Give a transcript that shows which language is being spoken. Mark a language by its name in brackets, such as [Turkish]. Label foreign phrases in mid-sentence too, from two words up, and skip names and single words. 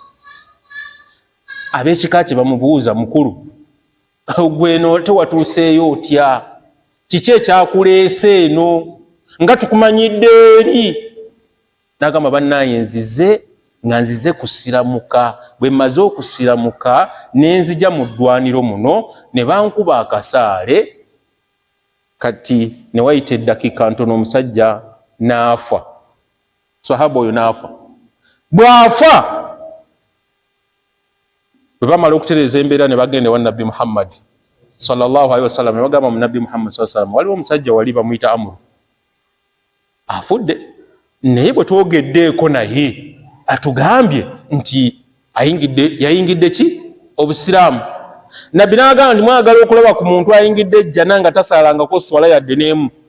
[Ganda] ab'ekika kye bamubuuza mukulu gweno tewatuuseeyo otya kiki ekyakuleese eno nga tukumanyidde eri n'agamba bannaye nzize kusiramuka bwe mmaze okusiramuka ne nzija mu ddwaniro muno ne bankuba akasaale kati ne wayita eddakiika ntono omusajja n'afa sahaba oyo n'afa bw'afa bwe bamala okutereeza embeera ne bagenda ewa nabbi Muhammad [Arabic] صلى الله عليه وسلم [Ganda] ne bagamba mu nabbi Muhammad [Arabic] صلى الله عليه وسلم [Ganda] waliwo omusajja wali bamuyita Amru afudde naye bwe twogeddeeko naye atugambye nti yayingidde ki obusiraamu nabbi n'agamba nti mwagala okulaba ku muntu ayingidde ejjana nga tasaalangako swala yadde n'emu